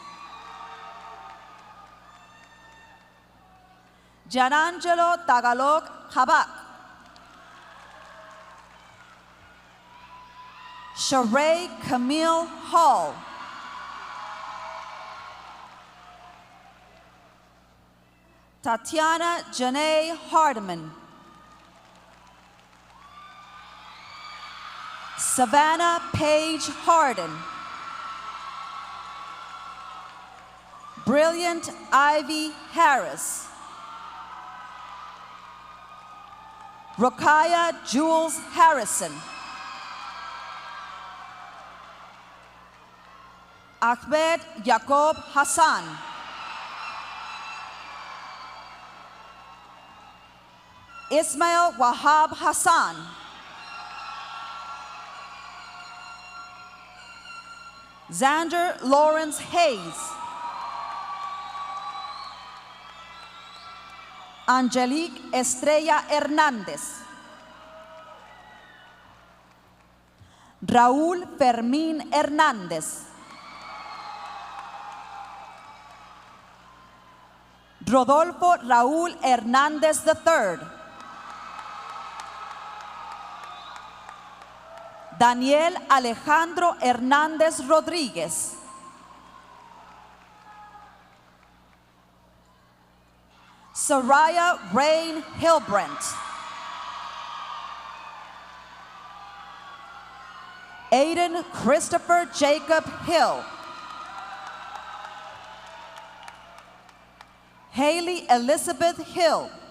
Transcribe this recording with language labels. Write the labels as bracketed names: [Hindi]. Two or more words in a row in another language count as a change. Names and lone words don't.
[English] Gianangelo Tagalog Habak. Sheree Camille Hall. Tatiana Janae Hardiman. Savannah Paige Harden. Brilliant Ivy Harris. Rokaya Jules Harrison. Ahmed Jacob Hassan. Ismail Wahab Hassan. Xander Lawrence Hayes. Angelique Estrella Hernández. Raúl Fermín Hernández. Rodolfo Raúl Hernández III. Daniel Alejandro Hernández Rodríguez. Soraya Rain Hilbrent. Aiden Christopher Jacob Hill. Haley Elizabeth Hill.